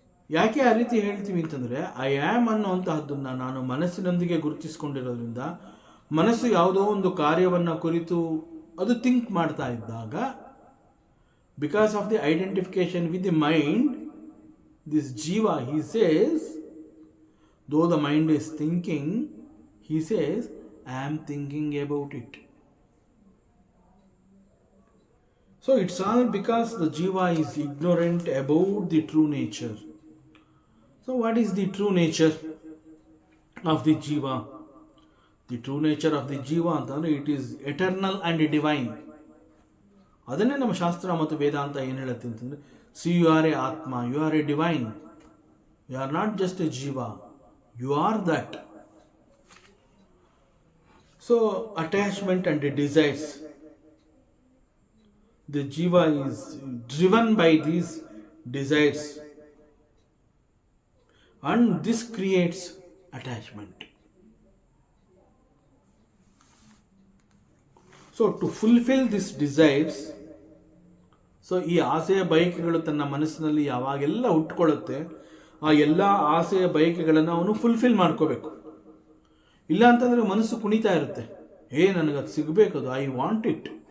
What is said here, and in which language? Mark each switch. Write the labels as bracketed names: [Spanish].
[Kannada] ಯಾಕೆ ಆ ರೀತಿ ಹೇಳ್ತೀವಿ ಅಂತಂದರೆ [English] I am [Kannada] ಅನ್ನುವಂತಹದ್ದನ್ನು ನಾನು ಮನಸ್ಸಿನೊಂದಿಗೆ ಗುರುತಿಸ್ಕೊಂಡಿರೋದ್ರಿಂದ, ಮನಸ್ಸು ಯಾವುದೋ ಒಂದು ಕಾರ್ಯವನ್ನು ಕುರಿತು ಅದು ಥಿಂಕ್ ಮಾಡ್ತಾ ಇದ್ದಾಗ, [English] because of the identification with the mind, [Kannada] this ಜೀವ [English] He says, though the mind is thinking, he says I am thinking about it. So it's all because the jiva is ignorant about the true nature. So what is the true nature of the jiva? The true nature of the jiva [Kannada] ಅಂತಂದ್ರೆ [English] it is eternal and divine. [Kannada] ಅದನ್ನೇ ನಮ್ಮ ಶಾಸ್ತ್ರ ಮತ್ತು ವೇದಾಂತ ಏನು ಹೇಳುತ್ತೆ ಅಂತಂದ್ರೆ, [English] see you are a atma, you are a divine, you are not just a jiva, you are that. So attachment and desires, the jiva is driven by these desires, and this creates attachment. So to fulfill these desires, [Kannada] so ಈ ಆಸೆಯ ಬಯಕೆಗಳು ತನ್ನ ಮನಸ್ಸಿನಲ್ಲಿ ಯಾವಾಗೆಲ್ಲ ಹುಟ್ಕೊಳ್ಳುತ್ತೆ, ಆ ಎಲ್ಲ ಆಸೆಯ ಬಯಕೆಗಳನ್ನು ಅವನು fulfil ಮಾಡ್ಕೋಬೇಕು. ಇಲ್ಲ ಅಂತಂದರೆ ಮನಸ್ಸು ಕುಣಿತಾ ಇರುತ್ತೆ, ನನಗದು ಸಿಗಬೇಕದು, [English] I want it.